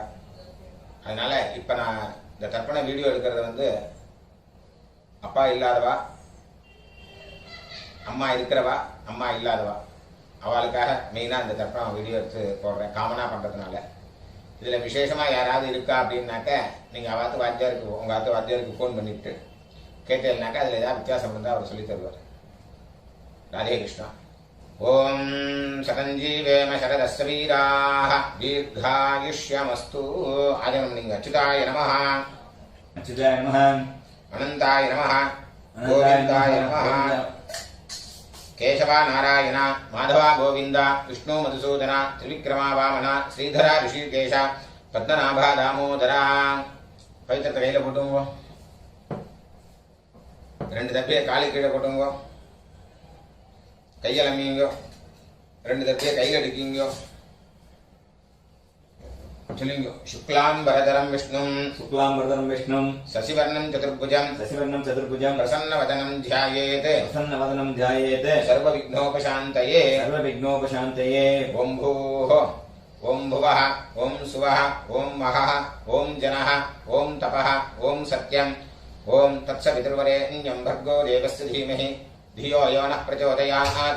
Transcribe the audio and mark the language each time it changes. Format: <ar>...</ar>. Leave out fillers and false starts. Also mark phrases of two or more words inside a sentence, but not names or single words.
<ta>அதனால இப்போ நான் இந்த தர்ப்பண வீடியோ எடுக்கிறது அப்பா இல்லாதவா, அம்மா இருக்கிறவா, அம்மா இல்லாதவா அவளுக்காக மெயினாக இந்த தர்ப்பணம் வீடியோ எடுத்து போடுறேன், காமனாக பண்ணுறதுனால. இதில் விசேஷமாக யாராவது இருக்கா அப்படின்னாக்க நீங்கள் அவாத்து வாத்தியாருக்கு, உங்கள் ஆத்து வாத்தியாருக்கு ஃபோன் பண்ணிவிட்டு கேட்டேன்னாக்கா அதில் ஏதாவது வித்தியாசம் இருந்தால் அவர் சொல்லி தருவார்.</ta> <sa>राधे कृष्ण। ओम शतंजीवेम शरदस्य वीराः दीर्घायुष्यमस्तु। आजनम अच्युताय नमः, अच्युताय नमः, अनंताय नमः, गोविंदाय नमः। केशवा नारायण माधवा गोविंद विष्णु मधुसूदन त्रिविक्रमा वामन श्रीधरा ऋषिकेश पद्मनाभा दामोदरा।</sa> <ta>பவித்ர கைல போட்டுங்கோ, ரெண்டு தப்பியை காலி கீழே போட்டுங்கோ, கையில் அம்மிங்கோ, ரெண்டு தப்பியை கையில் அடிக்கிங்கோ. சொல்லுங்க.</ta> <sa>शुक्लां वरदरं विष्णुं शशिवर्णं चतुर्भुजं प्रसन्नवदनं ध्यायेत् सर्वविघ्नोपशान्तये। ओं भूः ओं भुवः ओं सुवः ओं महः ओं जनः ओं तपः ओं सत्यम् ओं तत्सवितुर्वरेण्यं भर्गो देवस्य धीमहि धियो यो नः प्रचोदयात्।</sa>